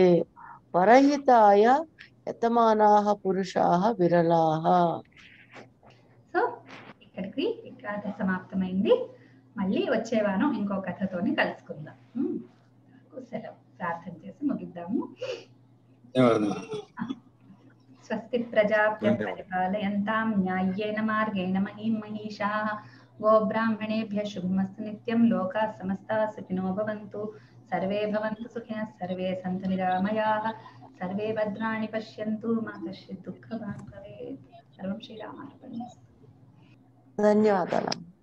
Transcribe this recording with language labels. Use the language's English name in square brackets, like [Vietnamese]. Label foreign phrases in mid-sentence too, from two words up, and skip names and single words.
[Sanskrit] పరహితాయ యతమానాః పురుషాః విరలాః. [Telugu] సో ఇక్కడికి కథ సమాప్తమైంది. మళ్ళీ వచ్చేవాను ఇంకో కథతోని కలుసుకుందాం. సెలవు, ప్రార్థన చేసి ముగిద్దాము. [Sanskrit] స్వస్తి ప్రజాభ్యః పరిపాలయంతాం న్యాయేన మార్గేణ మహీం మహిషాః. గోబ్రాహ్మణేభ్యः శుభమస్తు నిత్యం. లోకాः సమస్తాः సుఖినో భవంతు. సర్వే భవంతు సుఖినः, సర్వే సంతు నిరామయాः, సర్వే భద్రాణి పశ్యంతు, మా కశ్చిత్ దుఃఖభాగ్ భవేత్. సర్వం శ్రీరామార్పణమస్తు. [Telugu] ధన్యవాదాలు.